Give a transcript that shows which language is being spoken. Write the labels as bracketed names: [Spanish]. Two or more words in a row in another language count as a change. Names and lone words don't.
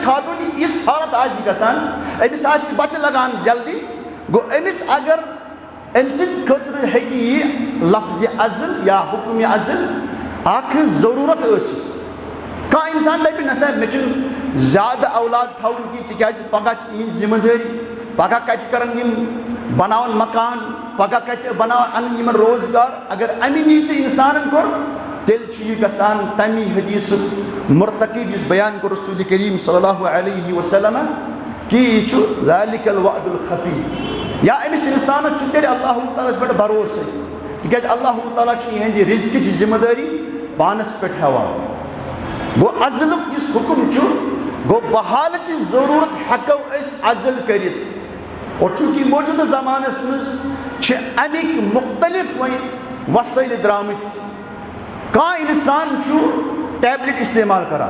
[Kashmiri] خاتوٗنہِ یِژھ حالت آسہِ گژھان أمِس آسہِ بچہِ لگان جلدی گوٚو أمِس اگر أمۍ سٕنٛدِ خٲطرٕ ہیٚکہِ یہِ لفظِ عزل یا حُکمِ عزل اکھ ضروٗرت ٲسِتھ کانٛہہ اِنسان دپہِ نہ سا مےٚ چھُنہٕ زیادٕ اولاد تھاوُن کینٛہہ تِکیٛازِ پگہہ چھِ یِہِنٛز ذِمہٕ دٲری پگہہ کتہِ کرن یِم بناون مکان پگہہ کتہِ انن یِمن روزگار اگر امہِ نیٖتہِ اِنسانن کوٚر تیٚلہِ چھُ یہِ گژھان تمی حدیٖثُک مرتقب یُس بیان کوٚر رسوٗلِ کریم [Arabic] صلی اللہ علیہ وسلم [Kashmiri] کہ یہِ چھُ [Arabic] ذالِکَ الوعد الخفی [Kashmiri] یا أمِس اِنسانس چھُ تیٚلہِ اللہ تعالیٰ ہس پٮ۪ٹھ بروسے تِکیٛازِ اللہ تعالیٰ چھُ یِہنٛدِ رِزقٕچ ذِمہٕ دٲری پانس پٮ۪ٹھ ہٮ۪وان گوٚو عزلُک یُس حُکم چھُ گوٚو بحالتِ ضروٗرت ہٮ۪کو أسۍ عزل کٔرِتھ اور چوٗنٛکہِ موجوٗدٕ زمانس منٛز چھِ امِکۍ مُختلف وۄنۍ وسٲیِل درٛامٕتۍ کانٛہہ اِنسان چھُ ٹیبلِٹ استعمال